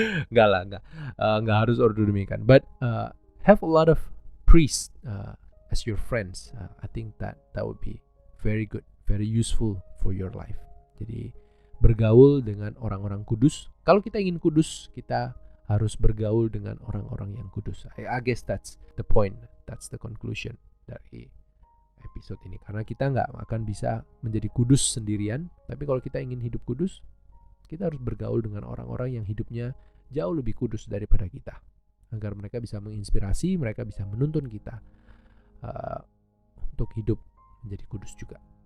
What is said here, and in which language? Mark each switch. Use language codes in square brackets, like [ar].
[id] Enggak harus [en] Ordo Dominikan, but have a lot of priests as your friends. I think that would be very good, very useful for your life. [id] Jadi bergaul dengan orang-orang kudus. Kalau kita ingin kudus, kita harus bergaul dengan orang-orang yang kudus. [en] I guess that's the point, that's the conclusion [id] dari episode ini. Karena kita nggak akan bisa menjadi kudus sendirian, tapi kalau kita ingin hidup kudus, kita harus bergaul dengan orang-orang yang hidupnya jauh lebih kudus daripada kita, agar mereka bisa menginspirasi, mereka bisa menuntun kita untuk hidup menjadi kudus juga.